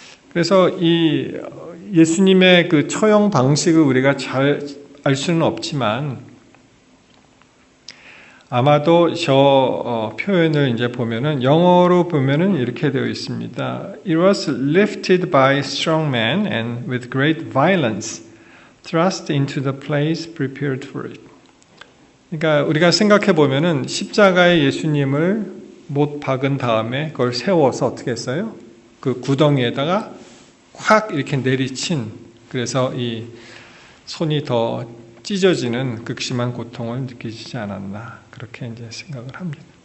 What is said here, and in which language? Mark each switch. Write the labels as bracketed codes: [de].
[ko] 그래서 이 예수님의 그 처형 방식을 우리가 잘 알 수는 없지만, 아마도 저 표현을 이제 보면은 영어로 보면은 이렇게 되어 있습니다. [en] It was lifted by strong men and with great violence thrust into the place prepared for it. [ko] 그러니까 우리가 생각해 보면은 십자가에 예수님을 못 박은 다음에 그걸 세워서 어떻게 했어요? 그 구덩이에다가 확 이렇게 내리친, 그래서 이 손이 더 찢어지는 극심한 고통을 느끼지 않았나, 그렇게 이제 생각을 합니다.